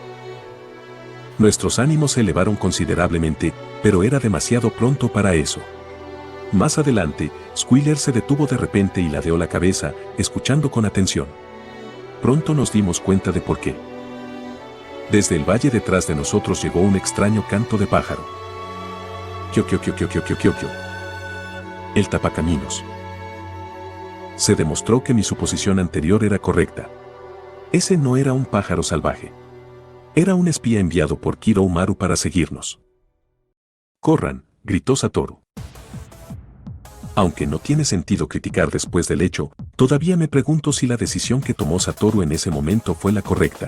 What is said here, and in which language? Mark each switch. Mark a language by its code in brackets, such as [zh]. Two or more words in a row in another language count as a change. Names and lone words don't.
[es] Nuestros ánimos se elevaron considerablemente, pero era demasiado pronto para eso. Más adelante, Squealer se detuvo de repente y ladeó la cabeza, escuchando con atención. Pronto nos dimos cuenta de por qué. Desde el valle detrás de nosotros llegó un extraño canto de pájaro. Kio, kio, kio, kio, kio, kio, kio, kio. El tapacaminos. Se demostró que mi suposición anterior era correcta. Ese no era un pájaro salvaje. Era un espía enviado por Kiroumaru para seguirnos. «Corran», gritó Satoru. Aunque no tiene sentido criticar después del hecho, todavía me pregunto si la decisión que tomó Satoru en ese momento fue la correcta.